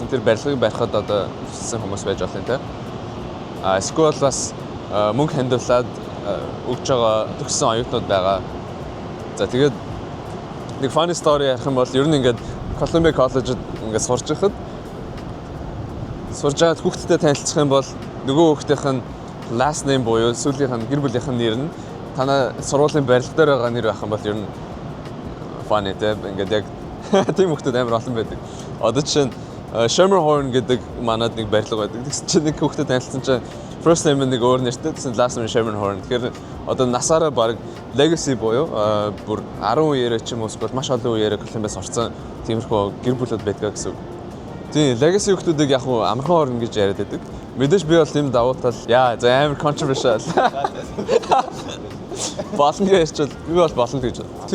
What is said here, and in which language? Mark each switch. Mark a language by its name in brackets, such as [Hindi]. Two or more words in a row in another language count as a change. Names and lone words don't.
[Mongolian] Тэр барилгыг барихад одоо хүссэн хүмүүс байж болно те. Эсвэл бас мөнгө хандуулаад өгж байгаа төгссөн оюутнууд байгаа. За тэгээд нэг [English] funny story [Mongolian] ярих юм бол ер нь ингээд Columbia College-д ингээд сурч байхад сурж байгаа хүүхдтэй танилцах юм бол нөгөө хүүхдийнх нь [English] last name [Mongolian] буюу сүүлийнх нь гэр бүлийнх нь нэр нь танай сургуулийн барилга дээр байгаа нэр байх юм бол ер нь funny те ингээд яг тийм хүүхдүүд амар олон байдаг. Одоо жишээ нь Schermerhorn гэдэг манад нэг барилга байдаг. Тэгсэн чинь нэг хүүхдэд танилцсан чинь [English] first name [Mongolian] нэг өөр нэртэй тэгсэн [English] last name [Mongolian] Schermerhorn. Тэгэхээр одоо насаараа баг legacy буюу бүр 10 үеэрээ ч юм уу эсвэл маш олон үеэрээ Columbus орсон тиймэрхүү гэр бүлүүд байдаг гэсэн. Тийм legacy хүүхдүүдийг яг хуу амархан орно гэж яриад байдаг. Мэдээж би бол тийм давуу тал яа за амар controversial. Болно гэж ярьчихвал би бол болно гэж байна.